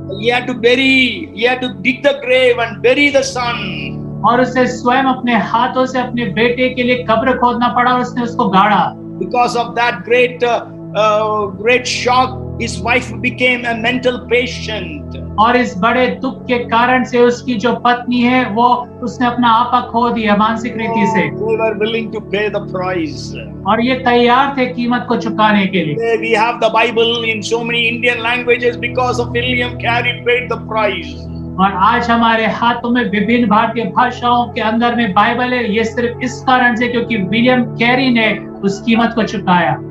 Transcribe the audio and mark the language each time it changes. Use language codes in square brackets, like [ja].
[en] He had to dig the grave and bury the son. [hi] और उसे स्वयं अपने हाथों से अपने बेटे के लिए कब्र खोदना पड़ा और उसने उसको गाड़ा। [en] Because of that great shock, his wife became a mental patient. [hi] और इस बड़े दुख के कारण से उसकी जो पत्नी है वो उसने अपना आपा खो दिया मानसिक रीति से। [en] They were willing to pay the price. [hi] और ये तैयार थे कीमत को चुकाने के लिए। [en] Today we have the Bible in so many Indian languages because of William Carey paid the price. [hi] और आज हमारे हाथों में विभिन्न भारतीय भाषाओं के अंदर में बाइबल है, ये सिर्फ इस कारण से क्योंकि विलियम कैरी ने उस कीमत को चुकाया।